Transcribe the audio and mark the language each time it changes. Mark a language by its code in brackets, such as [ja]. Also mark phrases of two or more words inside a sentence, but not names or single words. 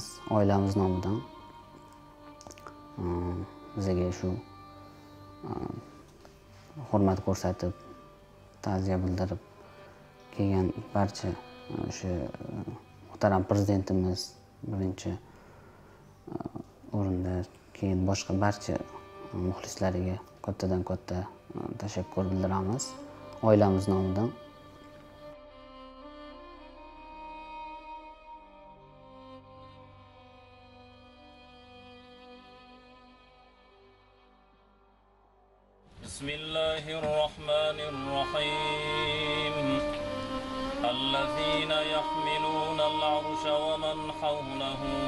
[uz] Oilamiz nomidan bizga shu hurmat ko'rsatib, ta'ziya bildirib kelgan barcha o'sha muhtaram prezidentimiz birinchi o'rinda, keyin boshqa barcha muxlislariga kattadan katta tashakkur bildiramiz oilamiz nomidan. [ar] بسم الله الرحمن الرحيم الذين يحملون العرش ومن حوله